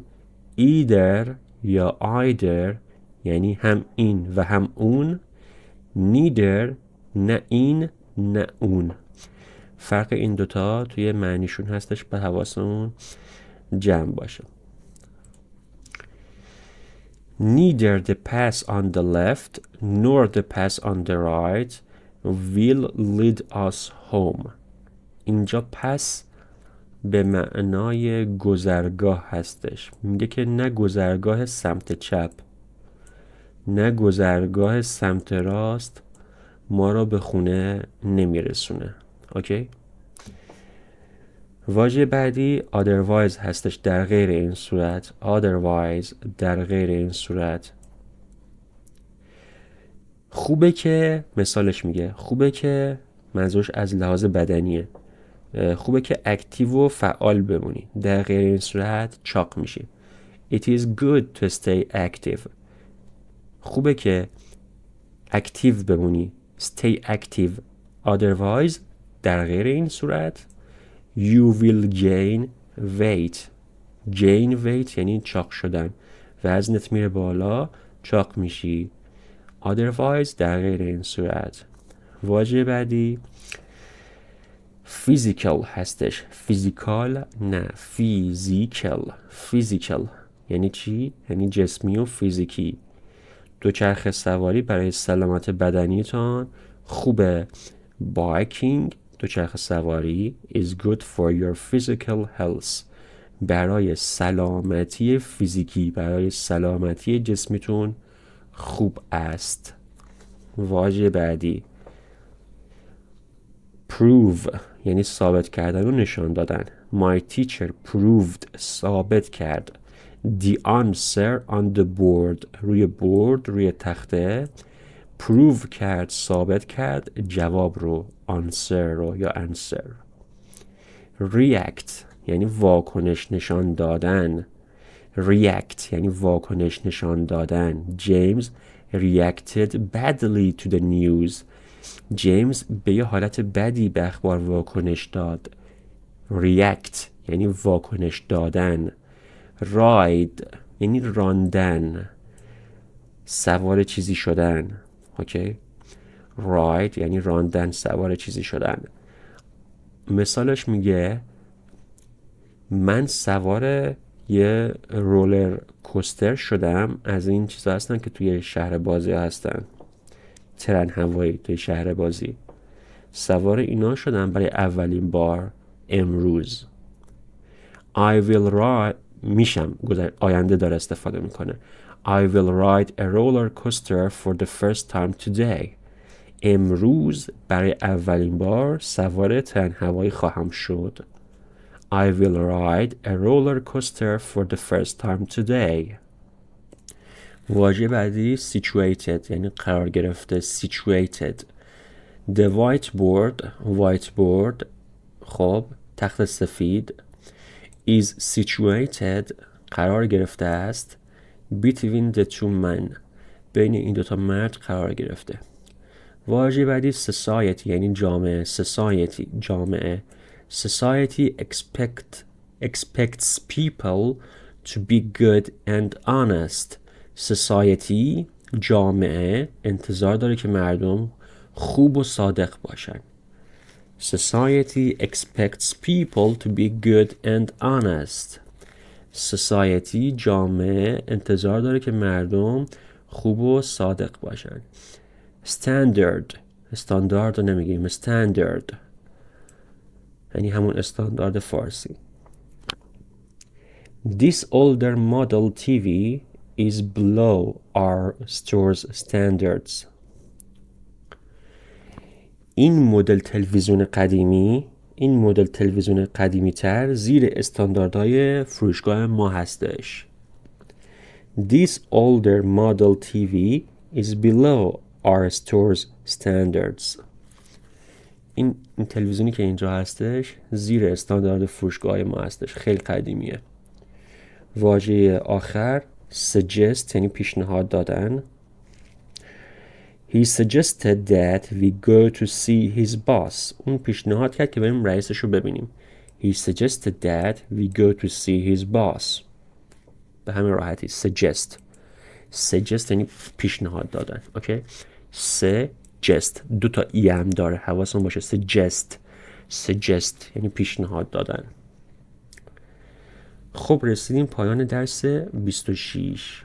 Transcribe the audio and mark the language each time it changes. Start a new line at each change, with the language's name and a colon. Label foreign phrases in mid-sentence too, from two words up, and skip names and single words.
Persian: either یا either یعنی هم این و هم اون. neither نه این نه اون. فرق این دوتا توی معنیشون هستش، به حواسمون جمع باشه.
English: Neither the path on the left nor the path on the right will lead us home.
Persian: اینجا پس به معنای گذرگاه هستش. میگه که نه گذرگاه سمت چپ نه گذرگاه سمت راست ما را به خونه نمیرسونه. اوکی؟ واژه بعدی otherwise هستش، در غیر این صورت. otherwise در غیر این صورت. خوبه که مثالش میگه خوبه که منظورش از لحاظ بدنیه. خوبه که اکتیو و فعال بمونی. در غیر این صورت چاق میشی.
English: It is good to stay active.
Persian: خوبه که اکتیو بمونی.
English: Stay active. Otherwise
Persian: در غیر این صورت
English: you will gain weight. gain weight
Persian: یعنی چاق شدن. وزنت میره بالا، چاق میشی. otherwise در غیر این صورت. واژه بعدی physical هستش. physical نه physical. physical یعنی چی؟ یعنی جسمی و فیزیکی. دوچرخه سواری برای سلامت بدنیتان خوبه.
English: biking
Persian: دوچرخه سواری
English: is good for your physical health.
Persian: برای سلامتی فیزیکی، برای سلامتی جسمیتون خوب است. واژه بعدی prove یعنی ثابت کردن و نشان دادن.
English: My teacher proved
Persian: ثابت کرد
English: the answer on the board
Persian: روی بورد، روی تخته. prove کرد ثابت کرد جواب رو، answer رو یا answer. react یعنی واکنش نشان دادن. react یعنی واکنش نشان دادن.
English: James reacted badly to the news.
Persian: جیمز به یه حالت بدی به اخبار واکنش داد. react یعنی واکنش دادن. ride یعنی راندن، سوار چیزی شدن. اوکی؟ ride یعنی راندن، سوار چیزی شدن. مثالش میگه من سوار یه رولر کوستر شدم. از این چیزا هستن که توی شهر بازی هستن، ترن هوایی توی شهر بازی. سوار اینا شدم برای اولین بار امروز.
English: I will ride
Persian: میشم، آینده داره استفاده میکنه.
English: I will ride a roller coaster for the first time today.
Persian: امروز برای اولین بار سوار ترن هوایی خواهم شد.
English: I will ride a roller coaster for the first time today.
Persian: واژه بعدی situated یعنی قرار گرفته.
English: situated. The whiteboard
Persian: خب تخت سفید
English: is situated
Persian: قرار گرفته است
English: between the two men
Persian: بین این دوتا مرد قرار گرفته. واژه بعدی society یعنی جامعه. society جامعه.
English: society expects people to be good and honest.
Persian: society جامعه انتظار داره که مردم خوب و صادق باشن.
English: Society expects people to be good and honest.
Persian: Society جامعه انتظار داره که مردم خوب و صادق باشن. Standard استاندارد رو نمیگیم standard یعنی همون استاندارد فارسی.
English: This older model TV is below our store's standards.
Persian: این مدل تلویزیون قدیمی تر زیر استانداردهای فروشگاه ما هستش.
English: This older model TV is below our store's standards.
Persian: این تلویزیونی که اینجا هستش زیر استاندارد فروشگاه ما هستش. خیلی قدیمیه. واژه آخر suggest یعنی پیشنهاد دادن.
English: He suggested that we go to see his boss.
Persian: اون پیشنهاد کرد که بریم رئیسش رو ببینیم.
English: He suggested that we go to see his boss.
Persian: به همین راحتی suggest یعنی پیشنهاد دادن. اوکی. suggest دو تا ای هم داره. حواسمون باشه. suggest یعنی پیشنهاد دادن. خب رسیدیم پایان درس 26.